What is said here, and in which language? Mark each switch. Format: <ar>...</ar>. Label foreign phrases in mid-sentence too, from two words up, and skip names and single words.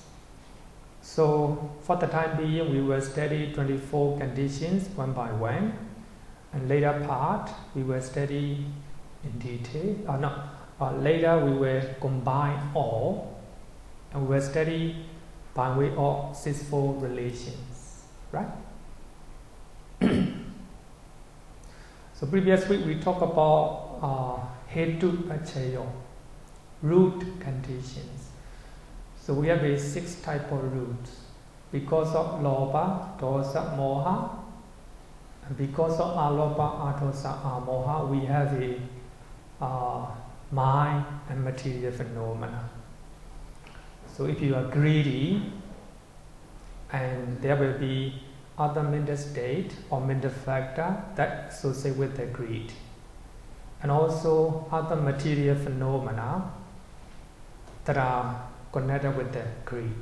<en>So for the time being, we will study 24 conditions one by one, and later part we will study in detail. Later we will combine all, and we will study by way of 6-4 relations, right? So previous week we talked about</en> <pi>hetu paccaya,</pi> <en>root conditions. So we have a 6 type of roots. Because of</en> <pi>lobha, dosa, moha,</pi> <en>and because of</en> <pi>alobha, adosa, amoha,</pi> <en>we have a mind and material phenomena. So if you are greedy, and there will be other mental state or mental factor that associate with the greed, and also other material phenomena that are connected with the greed.</en>